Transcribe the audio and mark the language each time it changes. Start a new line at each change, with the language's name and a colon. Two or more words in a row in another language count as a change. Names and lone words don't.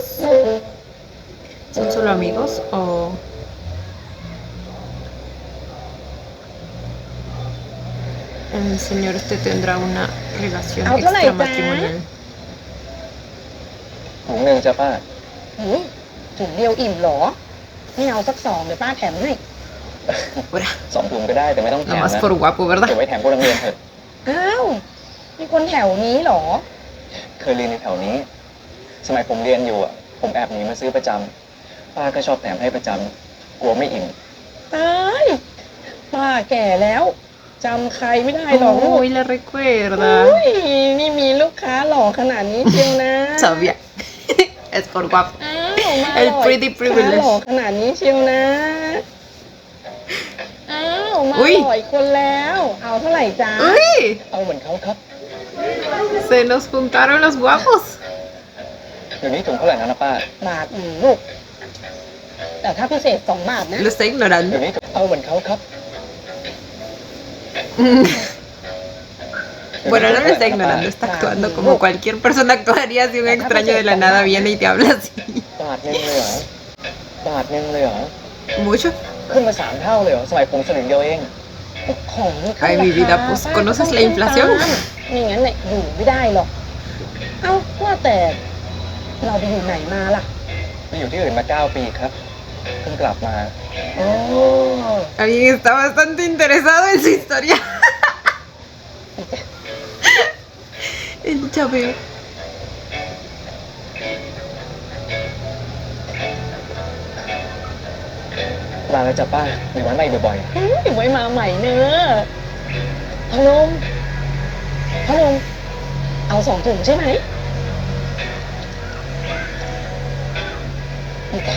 Spanish: ¿Son solo amigos o...? El señor este tendrá una relación extramatrimonial.
Thai: ถุงหนึ่งจ้ะป้า ถุงเดียวอิ่มเหรอไม่เอาสัก2เดี๋ยวป้าแถมให้
Spanish: Ahora,
Thai: 2 ถุงก็ได้แต่ไม่ต้องแถม
Spanish: nomás
Thai: นะ
Spanish: por guapo,
Thai: เก็บ
Spanish: ¿verdad?
Thai: ไว้แถมพวกนักเรียนเถอะ อ้าวมีคนแถวนี้เหรอ เคยเรียนในแถวนี้ สมัยผมเรียนอยู่อ่ะ ผมแอบหนีมาซื้อประจำป้าก็ชอบแถมให้ประจำกลัวไม่อิ่ม ตายป้าแก่แล้วจำใครไม่ได้หรอกลูก
Spanish: Uy, la recuerda.
Thai: อุ้ยนี่มีลูกค้าหล่อขนาดนี้เชียวนะ
Spanish: Sabía. Es por guapo.
Thai: อ้าวมา
Spanish: El
Thai: หล่อ
English: pretty
Thai: ลูกค้าหล่อ
English: privilege.
Thai: ขนาดนี้เชียวนะอ้าวมา อุ๊ย หล่ออีกคนแล้ว เอาเท่าไหร่จ๊ะ
Spanish: ¡Uy!
Thai: เอาเหมือนเขาครับ
Spanish: Se nos juntaron los guapos.
Thai: เดี๋ยวนี้ถุงเท่าไหร่นะป้า บาทลูก แต่ถ้าพิเศษ2 บาทนะ
Spanish: Lo está
Thai: เดี๋ยว
Spanish: ignorando.
Thai: นี้เอาเหมือนเขาครับ
Spanish: Bueno, no lo está ignorando, está actuando como cualquier persona actuaría si un extraño de la nada viene y te habla así.
Thai: บาทนึงเลยเหรอ บาทนึงเลยเหรอ
Spanish: ¿Mucho?
Thai: ขึ้นมา3 เท่าเลยเหรอ สมัยผมสลึงเดียวเอง ของขึ้น
Spanish: Ay, mi
Thai: รา
Spanish: vida,
Thai: คา
Spanish: pues,
Thai: ป้า
Spanish: ¿conoces
Thai: ก็
Spanish: la
Thai: ต้อง
Spanish: inflación?
Thai: ตามไม่งั้นเนี่ยอยู่ไม่ได้หรอก เอ้าว่าแต่เราไปอยู่ไหนมาล่ะ ไปอยู่ที่อื่นมา 9 ปีครับ เพิ่งกลับมา อ๋อ
Spanish: Alguien está bastante interesado en su historia. El Chávez.
Thai: ลาแล้วจ้ะป้าเดี๋ยววันใหม่บ่อย ไว้มาใหม่เนอะพนมพนมเอา2 ถุงใช่ไหมนี่จ้ะ